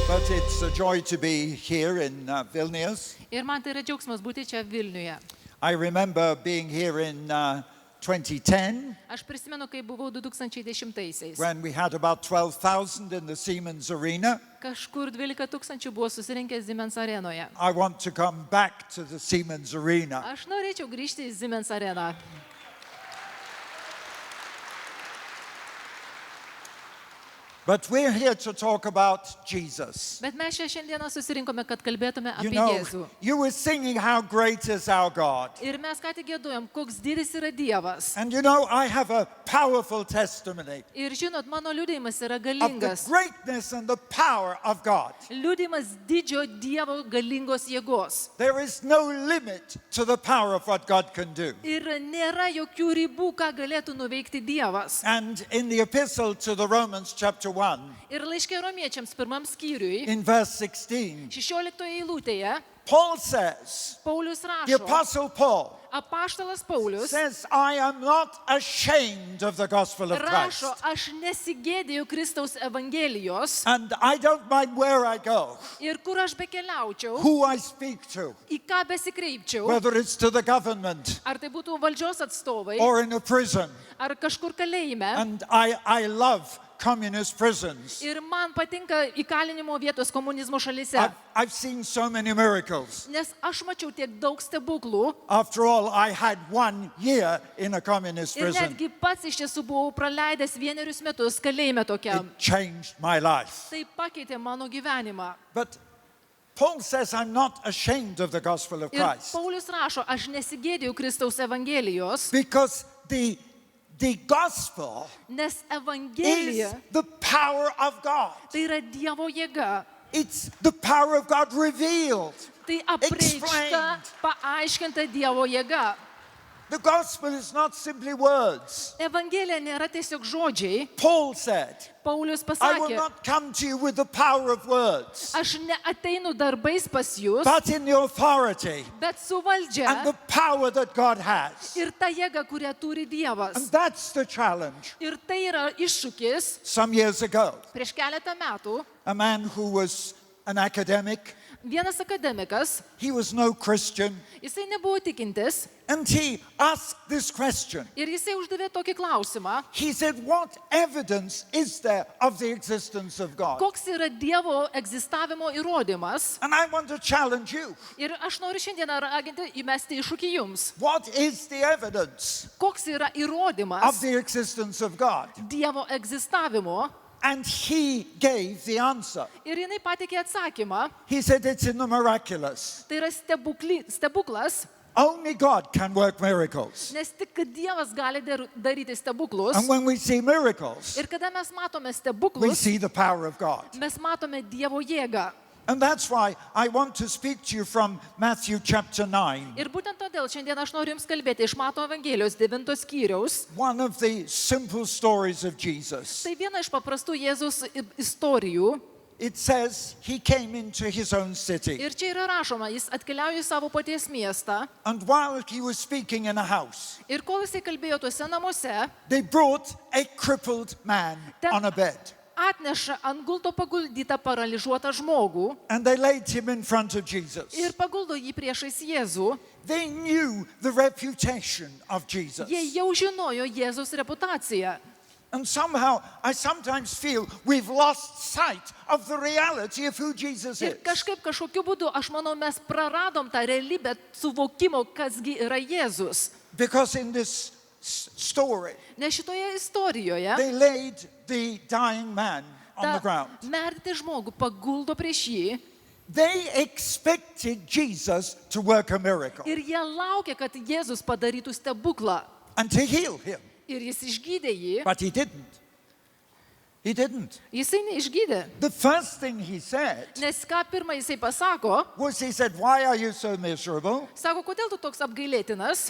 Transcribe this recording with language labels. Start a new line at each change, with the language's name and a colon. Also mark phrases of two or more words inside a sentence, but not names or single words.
English: it's a joy to be here in Vilnius.
Lithuanian: Ir man tai yra džiaugsmas būti čia Vilniuje.
English: I remember being here in 2010
Lithuanian: Aš prisimenu, kai buvau 2010-aisiais.
English: when we had about 12,000 in the Siemens Arena.
Lithuanian: Kažkur 12 tūkstančių buvo susirinkęs Siemens arenoje.
English: I want to come back to the Siemens Arena.
Lithuanian: Aš norėčiau grįžti į Siemens areną.
English: But we're here to talk about Jesus.
Lithuanian: Bet mes čia šiandieną susirinkome, kad kalbėtume
English: You
Lithuanian: apie
English: know,
Lithuanian: Jėzų.
English: you were singing How Great is Our God.
Lithuanian: Ir mes ką tik giedojom, koks didis yra Dievas.
English: And you know, I have a powerful testimony
Lithuanian: Ir žinot, mano liudijimas yra
English: of the
Lithuanian: galingas.
English: greatness and the power of God.
Lithuanian: Liudijimas didžio Dievo galingos jėgos.
English: There is no limit to the power of what God can do.
Lithuanian: Ir nėra jokių ribų, ką galėtų nuveikti Dievas.
English: And in the epistle to the Romans chapter 1,
Lithuanian: Ir laiške romiečiams pirmam skyriui,
English: in verse 16,
Lithuanian: 16 eilutėje,
English: Paul says,
Lithuanian: Paulius
English: the
Lithuanian: rašo,
English: apostle Paul
Lithuanian: apaštalas Paulius
English: says, I am not ashamed of the gospel of Christ.
Lithuanian: rašo, aš nesigėdėjau Kristaus evangelijos
English: And I don't mind where I go,
Lithuanian: ir kur aš bekeliaučiau,
English: who I speak to,
Lithuanian: į ką besikreipčiau,
English: whether it's to the government
Lithuanian: ar tai būtų valdžios atstovai,
English: or in a prison.
Lithuanian: ar kažkur kalėjime.
English: And I love communist prisons.
Lithuanian: Ir man patinka įkalinimo vietos komunizmo šalyse,
English: I've seen so many miracles.
Lithuanian: nes aš mačiau tiek daug stebuklų
English: After all, I had 1 year in a communist
Lithuanian: ir
English: prison.
Lithuanian: netgi pats iš tiesų buvau praleidęs 1 metus kalėjime tokiam.
English: It changed my life.
Lithuanian: Tai pakeitė mano gyvenimą.
English: But Paul says, I'm not ashamed of the gospel of
Lithuanian: Ir
English: Christ.
Lithuanian: Paulius rašo, aš nesigėdėjau Kristaus evangelijos,
English: Because the gospel
Lithuanian: nes
English: is
Lithuanian: evangelija
English: the power of God.
Lithuanian: tai yra Dievo jėga.
English: It's the power of God revealed.
Lithuanian: Tai apreikšta,
English: Explained.
Lithuanian: paaiškinta Dievo jėga.
English: The gospel is not simply words.
Lithuanian: Evangelija nėra tiesiog žodžiai.
English: Paul said,
Lithuanian: Paulius
English: I will
Lithuanian: pasakė,
English: not come to you with the power of words,
Lithuanian: aš neateinu darbais pas jūs,
English: but in the authority
Lithuanian: bet su
English: and
Lithuanian: valdžia
English: the power that God has.
Lithuanian: ir ta jėga, kurią turi
English: And
Lithuanian: Dievas.
English: that's the challenge.
Lithuanian: Ir tai yra iššūkis.
English: Some years ago,
Lithuanian: Prieš keletą metų
English: a man who was an academic,
Lithuanian: vienas akademikas,
English: he was no Christian,
Lithuanian: jisai nebuvo tikintis
English: and he asked this question.
Lithuanian: ir jisai uždavė tokį klausimą,
English: He said, what evidence is there of the existence of God?
Lithuanian: koks yra Dievo egzistavimo įrodymas.
English: And I want to challenge you.
Lithuanian: Ir aš noriu šiandieną raginti įmesti iššūkį jums.
English: What is the evidence
Lithuanian: Koks yra
English: of
Lithuanian: įrodymas
English: the existence of God?
Lithuanian: Dievo egzistavimo?
English: And he gave the answer.
Lithuanian: Ir jinai pateikė atsakymą.
English: He said it's in the miraculous.
Lithuanian: Tai yra stebuklas,
English: Only God can work miracles.
Lithuanian: nes tik Dievas gali daryti stebuklus.
English: And when we see miracles,
Lithuanian: Ir kada mes matome
English: we
Lithuanian: stebuklus,
English: see the power of God.
Lithuanian: mes matome Dievo jėgą.
English: And that's why I want to speak to you from Matthew chapter 9.
Lithuanian: Ir būtent todėl šiandien aš noriu Jums kalbėti iš Mato Evangelijos 9 skyriaus.
English: One of the simple stories of Jesus.
Lithuanian: Tai viena iš paprastų Jėzaus istorijų.
English: It says he came into his own city.
Lithuanian: Ir čia yra rašoma, jis atkeliauja į savo paties miestą.
English: And while he was speaking in a house,
Lithuanian: Ir kol jisai kalbėjo tuose namuose,
English: they brought a crippled man on a bed.
Lithuanian: atneša ant gulto paguldytą paralyžiuotą žmogų
English: And they laid him in front of Jesus.
Lithuanian: ir paguldo jį priešais Jėzų.
English: They knew the reputation of Jesus.
Lithuanian: Jie jau žinojo Jėzaus reputaciją.
English: And somehow, I sometimes feel we've lost sight of the reality of who Jesus
Lithuanian: Ir
English: is.
Lithuanian: kažkokiu būdu, aš manau, mes praradom tą realybę suvokimo, kasgi yra Jėzus.
English: Because in this story,
Lithuanian: Nes šitoje istorijoje
English: they laid the dying man on the
Lithuanian: tą
English: ground.
Lithuanian: mertį žmogų paguldo prieš jį
English: They expected Jesus to work a miracle
Lithuanian: ir jie laukia, kad Jėzus padarytų stebuklą.
English: and to heal him.
Lithuanian: Ir jis išgydė jį.
English: But he didn't. He didn't.
Lithuanian: Jisai neišgydė.
English: The first thing he said
Lithuanian: Nes ką pirmą jisai pasako,
English: was, he said, why are you so miserable?
Lithuanian: sako, kodėl tu toks apgailėtinas?